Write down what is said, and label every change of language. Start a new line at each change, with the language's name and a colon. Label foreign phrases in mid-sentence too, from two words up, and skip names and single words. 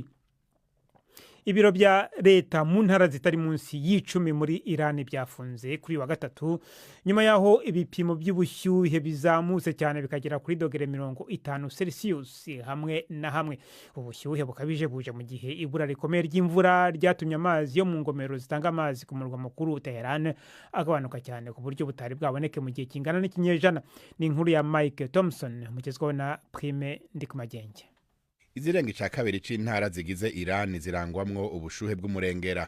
Kinyarwanda: Ibiro bya leta mu ntara zitari munsi y'10 muri Iran byafunze kuri wa gatatu nyuma yaho ibipimo by'ubushyuhe bizamutse cyane bikagera kuri dogere 50 Celsius hamwe na hamwe. Ubushyuhe bukabije buje mu gihe ibura rikomeye ry'imvura ryatumye amazi yo mu ngomero zitanga amazi ku murwa mukuru Tehran agabanuka cyane ku buryo butari bwaboneke mu gihe kingana n'ikinyejana. Ni inkuru ya Mike Thompson mugezweho na Prime Ndikumagenge.
Rundi: Izirenga ca kabiri c'intara zigize Iran zirangwamwo ubushuhe bw'umurengera.